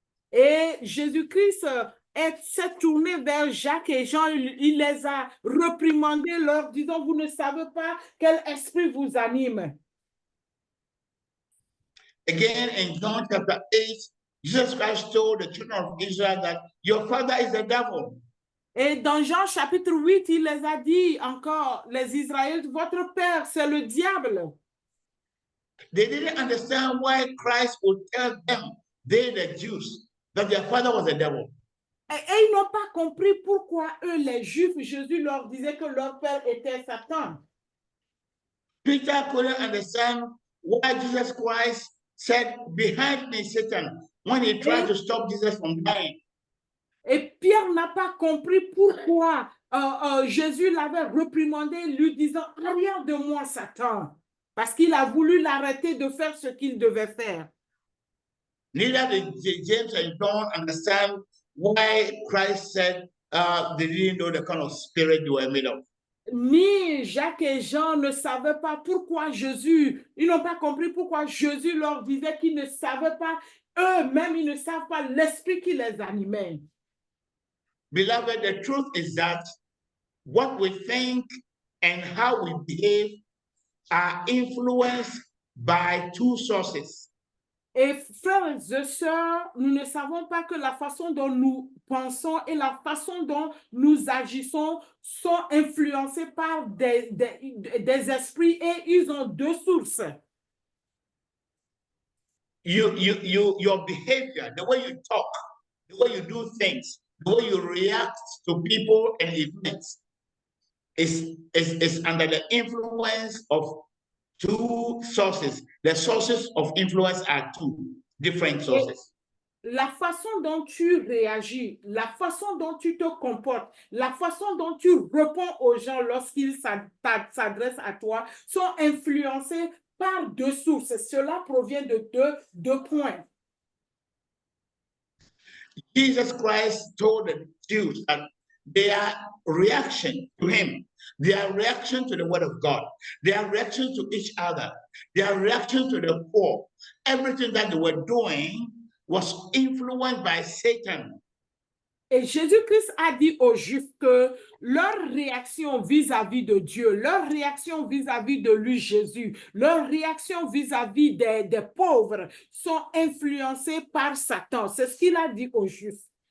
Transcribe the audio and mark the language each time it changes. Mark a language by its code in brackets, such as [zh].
[fr] Et Jésus-Christ s'est tourné vers Jacques et Jean, il les a reprimandés, leur disant, vous ne savez pas quel esprit vous anime. [en] Again, in John chapter 8, Jesus Christ told the children of Israel that your father is the devil. [fr] Et dans Jean chapitre 8, il les a dit encore, les Israélites, votre père, c'est le diable. [en] They didn't understand why Christ would tell them, they the Jews, that their father was the devil. [fr] Et ils n'ont pas compris pourquoi eux, les Juifs, Jésus leur disait que leur père était Satan. [en] Peter couldn't understand why Jesus Christ said, behind me, Satan, when he tried to stop Jesus from dying. [fr] Et Pierre n'a pas compris pourquoi Jésus l'avait reprimandé, lui disant, arrière de moi, Satan, parce qu'il a voulu l'arrêter de faire ce qu'il devait faire. [en] Neither did James and John understand why Christ said, they didn't know the kind of spirit they were made of. [fr] Ni Jacques et Jean ne savaient pas pourquoi Jésus, ils n'ont pas compris pourquoi Jésus leur disait qu'ils ne savaient pas, eux-mêmes, ils ne savent pas l'esprit qui les animait. [en] Beloved, the truth is that what we think and how we behave are influenced by two sources. [fr] Et frères et sœurs, nous ne savons pas que la façon dont nous pensons et la façon dont nous agissons sont influencés par des esprits et ils ont deux sources. [en] Your behavior, the way you talk, the way you do things, the way you react to people and events is under the influence of two sources. The sources of influence are two different sources. [fr] La façon dont tu réagis, la façon dont tu te comportes, la façon dont tu réponds aux gens lorsqu'ils s'adressent à toi sont influencés par deux sources. Cela provient de deux points. [en] Jesus Christ told the Jews that their reaction to him, their reaction to the word of God, their reaction to each other, their reaction to the poor, everything that they were doing was influenced by Satan. [fr] Et Jésus-Christ a dit aux Juifs que leur réaction vis-à-vis de Dieu, leur réaction vis-à-vis de lui, Jésus, leur réaction vis-à-vis des pauvres sont influencées par Satan. C'est ce qu'il a dit aux Juifs.